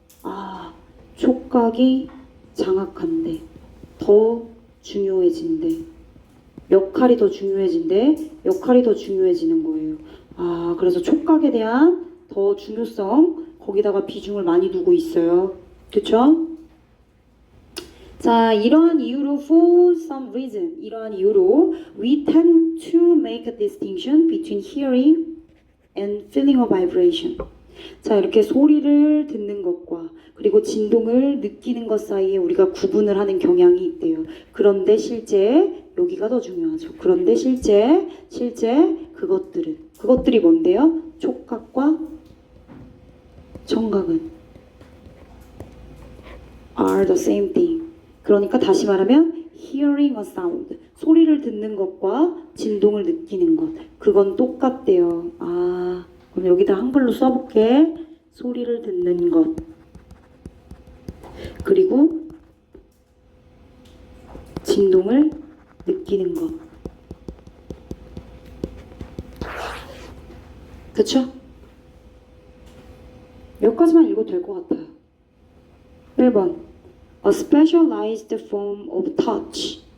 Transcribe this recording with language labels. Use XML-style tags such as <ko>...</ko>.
<ko>아, 촉각이 장악한데, 더 중요해진대. 역할이 더 중요해진대. 역할이 더 중요해지는 거예요. 아, 그래서 촉각에 대한 더 중요성, 거기다가 비중을 많이 두고 있어요. 그쵸? 자, 이러한 이유로</ko> <en>for some reason,</en> <ko>이러한 이유로</ko> <en>we tend to make a distinction between hearing and feeling a vibration.</en> <ko>자, 이렇게 소리를 듣는 것과 그리고 진동을 느끼는 것 사이에 우리가 구분을 하는 경향이 있대요. 그런데 실제 여기가 더 중요하죠. 그런데 실제 그것들이 뭔데요? 촉각과 청각은</ko> <en>are the same thing.</en> <ko>그러니까 다시 말하면</ko> <en>hearing a sound,</en> <ko>소리를 듣는 것과 진동을 느끼는 것, 그건 똑같대요. 아, 그럼 여기다 한글로 써볼게. 소리를 듣는 것, 그리고 진동을 느끼는 것. 그쵸? 여기까지만 읽어도 될 것 같아요.</ko> <en>1번 A specialized form of touch.</en>